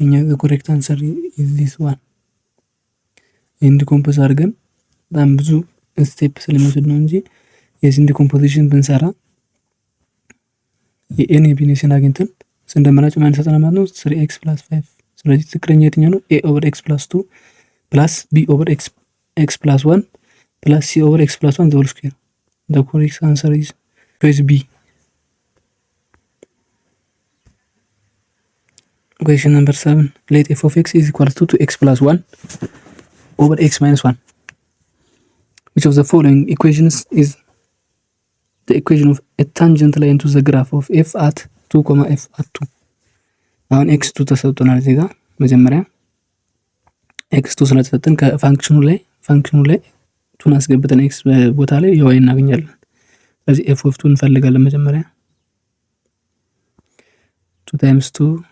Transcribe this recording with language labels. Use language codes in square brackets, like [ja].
[en] the correct answer is this one. [am] in decompose አድርገን በጣም ብዙ ስቴፕ ስለሚወስድ ነው እንጂ የዚህን ዲኮምፖዚሽን ብንሰራ የኤን የቢኔሽን አግኝተን ስንደምራቸው ማን ይሰጠናል ማለት ነው? [en] 3x plus 5። [am] ስለዚህ ትክክለኛ የትኛው ነው? [en] a over x plus 2 plus b over x plus 1 plus c over x plus 1 the whole square. the correct answer is choice B. Question number 7. Let f of x is equal to 2x plus 1 over x minus 1. Which of the following equations is the equation of a tangent line to the graph of f at 2, f at 2? [am] አሁን x2 ተሰጥቶናል እዚህ ጋር መጀመሪያ x2 ስለተሰጠን ከፋንክሽኑ ላይ 2 አስገብተን x ቦታ ላይ y እናገኛለን። ስለዚህ f of 2 እንፈልጋለን መጀመሪያ 2 times 2